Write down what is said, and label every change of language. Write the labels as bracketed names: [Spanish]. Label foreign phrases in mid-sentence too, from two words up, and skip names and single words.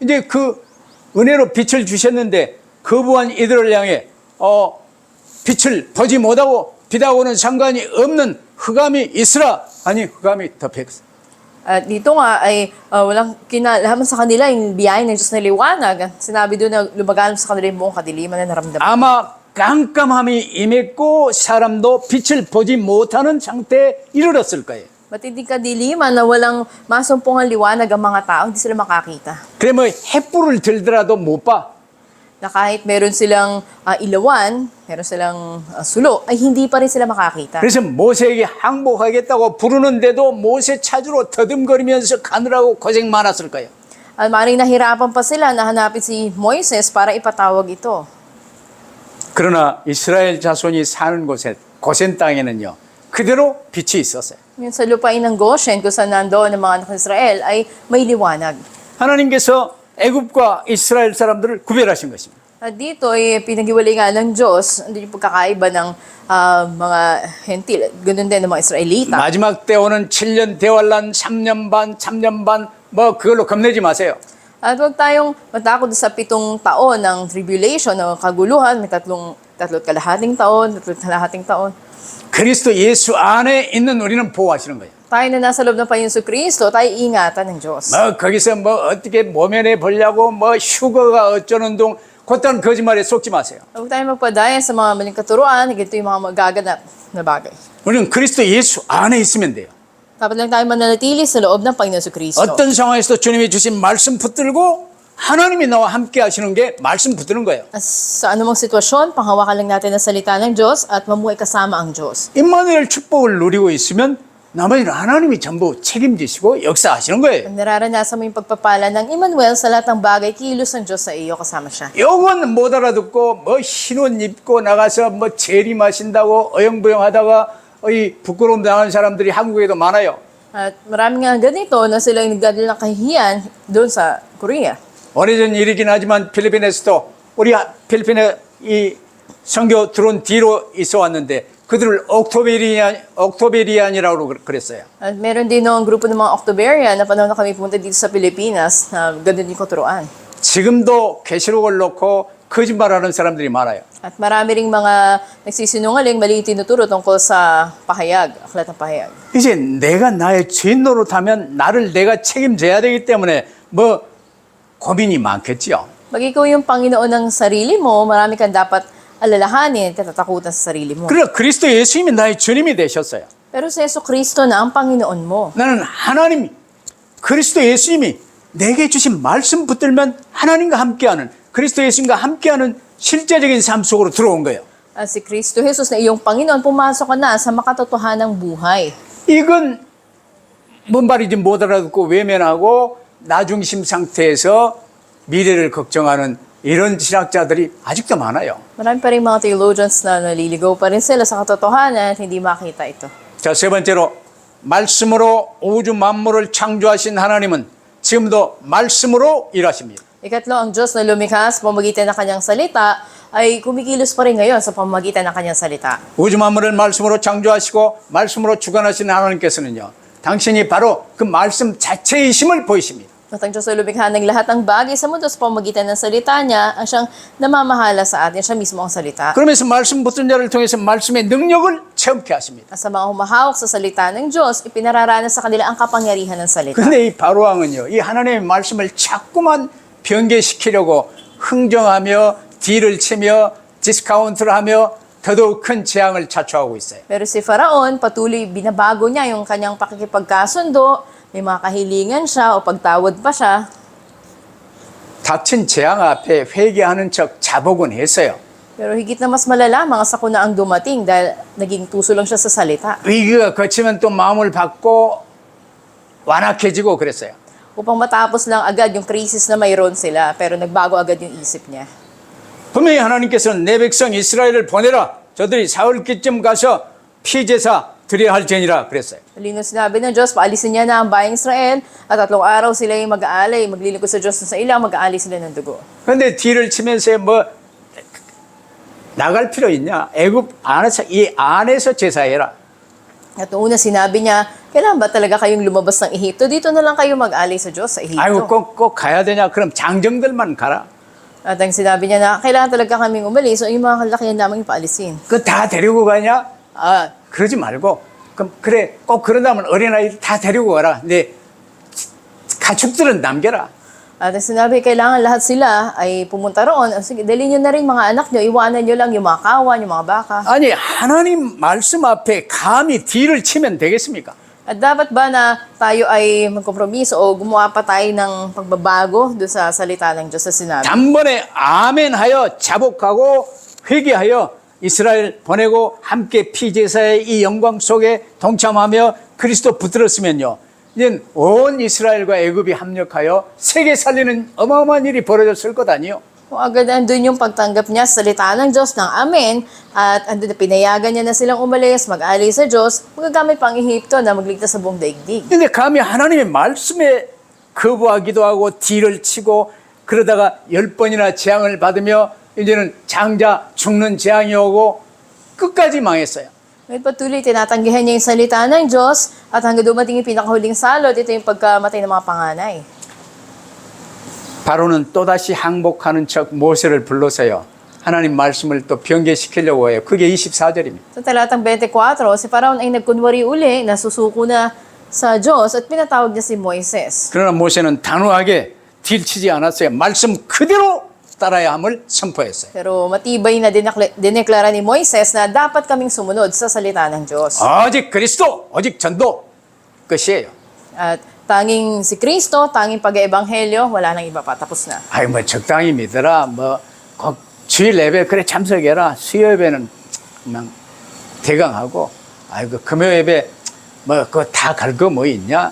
[Korean] 이제 그 은혜로 빛을 주셨는데 거부한 이들을 향해 빛을 보지 못하고 빛하고는 상관이 없는 흑암이 있으라. 아니 흑암이 덮였어요. [Filipino] At dito nga ay walang kinalaman sa kanila yung biyaya ng Diyos na liwanag. At sinabi doon na lumagalam sa kanila yung buong kadiliman na naramdaman. [Korean] 아마 깜깜함이 임했고 사람도 빛을 보지 못하는 상태에 이르렀을 거예요. [Filipino] Matinding kadiliman na walang masumpungan liwanag ang mga tao, hindi sila makakita. [Korean] 그래 뭐 횃불을 들더라도 못 봐. [Filipino] Na kahit meron silang ilawan, meron silang sulo, ay hindi pa rin sila makakita. [Korean] 그래서 모세에게 항복하겠다고 부르는데도 모세 찾으러 더듬거리면서 가느라고 고생 많았을 거예요. [Filipino] At maaaring nahirapan pa sila na hanapin si Moises para ipatawag ito. [Korean] 그러나 이스라엘 자손이 사는 곳에 고센 땅에는요. 그대로 빛이 있었어요. [Filipino] Yun sa lupain ng Goshen, kung saan nandoon ng mga anak ng Israel, ay may liwanag. [Korean] 하나님께서 애굽과 이스라엘 사람들을 구별하신 것입니다. [Filipino] At dito ay pinaghiwalay nga ng Diyos, hindi yung pagkakaiba ng mga hentil, ganun din ng mga Israelita. [Korean] 마지막 때 오는 7년 대환란, 3년 반, 3년 반, 뭐 그걸로 겁내지 마세요. [Filipino] At huwag tayong matakot sa 7 taon ng tribulation, ng kaguluhan, may tatlot kalahating taon. [Korean] 그리스도 예수 안에 있는 우리는 보호하시는 거예요. [Filipino] Tayo na nasa loob ng Panginoon Kristo, tayo ingatan ng Diyos. [Korean] 뭐 거기서 뭐 어떻게 모면해 보려고 뭐 휴거가 어쩌는 둥 그딴 거짓말에 속지 마세요. [Filipino] Huwag tayong magpadaya sa mga maling katuruan, ito yung mga magaganap na bagay. [Korean] 우리는 그리스도 예수 안에 있으면 돼요. [Filipino] Dapat lang tayo mananatili sa loob ng Panginoon Kristo. [Korean] 어떤 상황에서도 주님이 주신 말씀 붙들고 하나님이 나와 함께 하시는 게 말씀 붙드는 거예요. [Filipino] Sa anumang sitwasyon, panghawakan lang natin ang salita ng Diyos at mamuhay kasama ang Diyos. [Korean] 임마누엘 축복을 누리고 있으면 나머지는 하나님이 전부 책임지시고 역사하시는 거예요. [Filipino] Pag nararanasan mo yung pagpapala ng Emmanuel sa lahat ng bagay, kilos ng Diyos sa iyo, kasama siya. [Korean] 요건 못 알아듣고 뭐 흰 옷 입고 나가서 뭐 재림하신다고 어영부영하다가 이 부끄러움 당하는 사람들이 한국에도 많아요. [Filipino] At marami nga ganito na sila yung nagdadala ng kahihiyan doon sa Korea. [Korean] 오래전 일이긴 하지만 필리핀에서도 우리 필리핀에 이 선교 들어온 뒤로 있어 왔는데 그들을 옥토베리안이라고 그랬어요. [Filipino] At meron din noong grupo ng mga Octoberian na panahon na kami pumunta dito sa Pilipinas na ganun yung katuruan. [Korean] 지금도 계시록을 놓고 거짓말하는 사람들이 많아요. [Filipino] At marami ring mga nagsisinungaling, mali tinuturo tungkol sa pahayag, aklat ng pahayag. [Korean] 이제 내가 나의 죄인 노릇하면 나를 내가 책임져야 되기 때문에 뭐 고민이 많겠지요. [Filipino] Pag ikaw yung Panginoon ng sarili mo, marami kang dapat alalahanin at katatakutan sa sarili mo. [Korean] 그러나 그리스도 예수님이 나의 주님이 되셨어요. [Filipino] Pero si Yesu Kristo na ang Panginoon mo. [Korean] 나는 하나님, 그리스도 예수님이 내게 주신 말씀 붙들면 하나님과 함께하는 그리스도 예수님과 함께하는 실제적인 삶 속으로 들어온 거예요. [Filipino] At si Kristo Jesus na iyong Panginoon, pumasok ka na sa makatotohanang buhay. [Korean] 이건 뭔 말인지 못 알아듣고 외면하고 나중심 상태에서 미래를 걱정하는 이런 신학자들이 아직도 많아요. [Filipino] Marami pa rin mga theologians na naliligaw pa rin sila sa katotohanan at hindi makita ito. [Korean] 자, 세 번째로 말씀으로 우주 만물을 창조하신 하나님은 지금도 말씀으로 일하십니다. [Filipino] Ikatlo, ang Diyos na lumikha sa pamamagitan ng kanyang salita ay kumikilos pa rin ngayon sa pamamagitan ng kanyang salita. [Korean] 우주 만물을 말씀으로 창조하시고 말씀으로 주관하신 하나님께서는요, 당신이 바로 그 말씀 자체이심을 보이십니다. [Filipino] At ang Diyos na lumikha ng lahat ng bagay sa mundo sa pamamagitan ng salita niya, ang siyang namamahala sa atin, siya mismo ang salita. [Korean] 그러면서 말씀 붙든 자를 통해서 말씀의 능력을 체험케 하십니다. [Filipino] At sa mga humahawak sa salita ng Diyos, ipinararanas sa kanila ang kapangyarihan ng salita. [Korean] 근데 이 바로왕은요, 이 하나님의 말씀을 자꾸만 변개시키려고 흥정하며 딜을 치며 디스카운트를 하며 더더욱 큰 재앙을 자초하고 있어요. [Filipino] Pero si Faraon, patuloy binabago niya yung kanyang pakikipagkasundo, may mga kahilingan siya o pagtawad pa siya. [Korean] 닥친 재앙 앞에 회개하는 척 자복은 했어요. [Filipino] Pero higit na mas malala, mga sakuna ang dumating dahil naging tuso lang siya sa salita. [Korean] 위기가 거치면 또 마음을 받고 완악해지고 그랬어요. [Filipino] Upang matapos lang agad yung krisis na mayroon sila, pero nagbago agad yung isip niya. [Korean] 분명히 하나님께서는 내 백성 이스라엘을 보내라. 저들이 사흘기쯤 가서 피제사 드려야 할지니라 그랬어요. [Filipino] Malino sinabi ng Diyos, paalisin niya na ang bayang Israel at 3 araw sila yung mag-aalay, maglilingkod sa Diyos sa ilang, mag-aalay sila ng dugo. [Korean] 그런데 딜을 치면서 뭐 나갈 필요 있냐? 애굽 안에서 이 안에서 제사해라. [Filipino] At noong una sinabi niya, kailan ba talaga kayong lumabas ng Ehipto? Dito na lang kayo mag-alay sa Diyos sa Ehipto. [Korean] 아이고 꼭 가야 되냐? 그럼 장정들만 가라. [Filipino] At ang sinabi niya na, kailangan talaga kaming umalis, so yung mga kalakihan namin paalisin. [Korean] 그 다 데리고 가냐? 아 그러지 말고 그럼 그래 꼭 그런다면 어린아이들 다 데리고 가라. 근데 가축들은 남겨라. [Filipino] At ang sinabi, kailangan lahat sila ay pumunta roon. Sige, dalhin niyo na rin mga anak niyo, iwanan niyo lang yung mga kawan, yung mga baka. [Korean] 아니 하나님 말씀 앞에 감히 딜을 치면 되겠습니까? [Filipino] At dapat ba na tayo ay magkompromiso o gumawa pa tayo ng pagbabago doon sa salita ng Diyos sa sinabi? [Korean] 단번에 아멘하여 자복하고 회개하여 이스라엘 보내고 함께 피제사의 이 영광 속에 동참하며 그리스도 붙들었으면요. 이제 온 이스라엘과 애굽이 합력하여 세계 살리는 어마어마한 일이 벌어졌을 것 아니요. [Filipino] Kung agad andun yung pagtanggap niya sa salita ng Diyos ng Amen at andun na pinayagan niya na silang umalis, mag-alay sa Diyos, magagamit pa ang Ehipto na magligtas sa buong daigdig. [Korean] 근데 감히 하나님의 말씀에 거부하기도 하고 딜을 치고 그러다가 10번이나 재앙을 받으며 이제는 장자 죽는 재앙이 오고 끝까지 망했어요. [Filipino] Ngayon patuloy, tinatanggihan niya yung salita ng Diyos at hanggang dumating yung pinakahuling salot, ito yung pagkamatay ng mga panganay. [Korean] 바로는 또다시 항복하는 척 모세를 불러서요. 하나님 말씀을 또 변개시키려고 해요. 그게 24절입니다. [Filipino] Sa talatang 24, si Faraon ay nagkunwari uli, nasusuko na sa Diyos at pinatawag niya si Moises. [Korean] 그러나 모세는 단호하게 딜치지 않았어요. 말씀 그대로 따라야 함을 선포했어요. [Filipino] Pero matibay na dineklara ni Moises na dapat kaming sumunod sa salita ng Diyos. [Korean] 오직 그리스도, 오직 전도 끝이에요. [Filipino] At tanging si Kristo, tanging pag-eebanghelyo, wala nang iba pa, tapos na. [Korean] 아이 뭐 적당히 믿어라. 꼭 주일 예배 그래 참석해라. 수요 예배는 그냥 대강하고 아이고 금요 예배 뭐 그거 다 갈 거 뭐 있냐?